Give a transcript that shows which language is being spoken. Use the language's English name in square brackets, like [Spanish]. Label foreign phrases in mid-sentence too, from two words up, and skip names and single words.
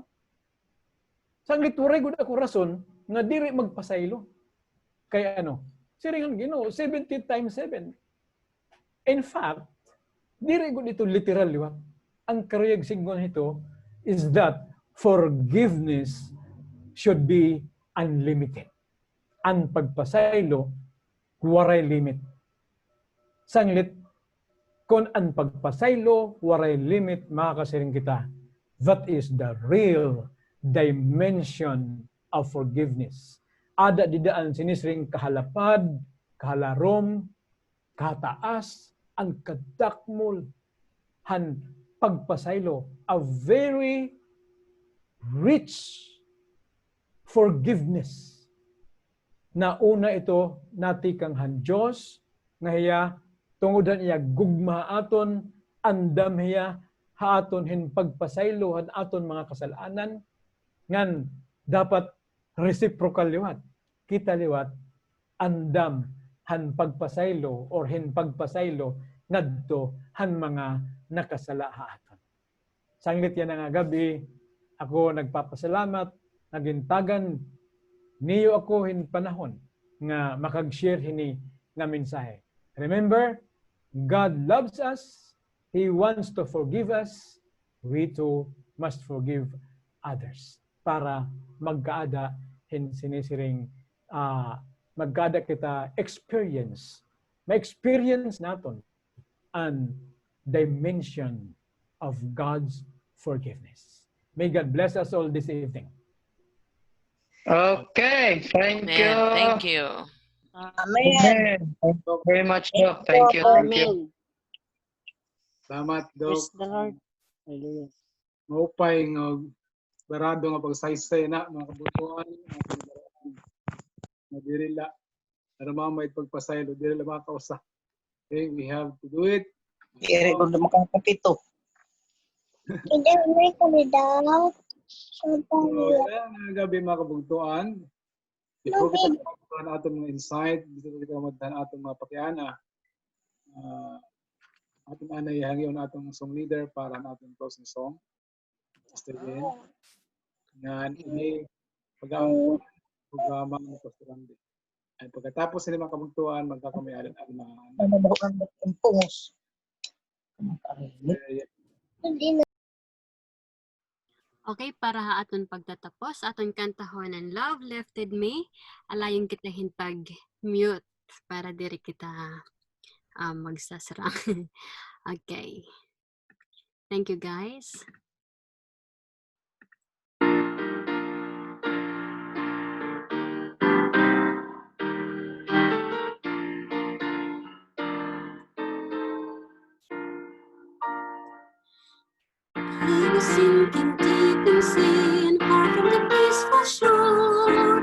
[Waray] Sanglit turay gud ako rason nga diri magpasaylo. Kaya ano? Siringan Ginoo 70 times 7. [English] In fact, [Waray] diri gud ito literal, di ba? Ang karuyag signon ito [English] is that forgiveness should be unlimited. [Waray] Ang pagpasaylo waray limit. Sanglit, kung ang pagpasaylo waray limit, makakasiring kita. [English] That is the real dimension of forgiveness. [Waray] Ada didaan sinisring kahalapad, kahalarom, kataas, ang kadakmol, han pagpasaylo, [English] a very rich forgiveness. [Waray] Na una ito natikang han Diyos, nga hiya, tungudan iya gugma aton, andam hiya, haaton hin pagpasaylo, han aton mga kasalanan, ngan dapat reciprocal liwat. Kita liwat, andam han pagpasaylo or hin pagpasaylo ngadto han mga nakasala haaton. Sanglit yan nga gabi, ako nagpapasalamat, nagintagan niyo ako hin panahon nga makag-share hini nga mensahe. [English] Remember, God loves us. He wants to forgive us. We too must forgive others [Waray] para magkaada hin sinisiring magkada kita experience. Ma-experience naton ang [English] dimension of God's forgiveness. May God bless us all this evening. Okay, thank you. Amen. Thank you. Amen. Thank you very much, Doc. Thank you. Thank you. [Waray] Salamat, Doc. [English] Praise the Lord. Hallelujah. [Waray] Maupay nga barado nga pagsaysay na mga kabutuan, mga dirila. Para mamay pagpasaylo, dirila mga kausa. [English] Okay, we have to do it. [Waray] Iri ko na makakapito. Hindi, may kami daw. Mga gabi mga kabugtuan. Before kita magdaan atong mga insight, before kita magdaan atong mga pakiana, atong anay hangyon atong song leader para atong closing song. Pastor Ben. Nga ini pag-aamon programa ng Pastor Randy. Ay pagkatapos sa mga kabugtuan, magkakamayalan ang mga Impungos. Okay, para ha aton pagtatapos, aton kantahon ng Love Lifted Me, alayon kita hin pag-mute para diri kita magsasarang. [English] Okay. Thank you, guys. I was sinking deep in sin, far from the peaceful shore.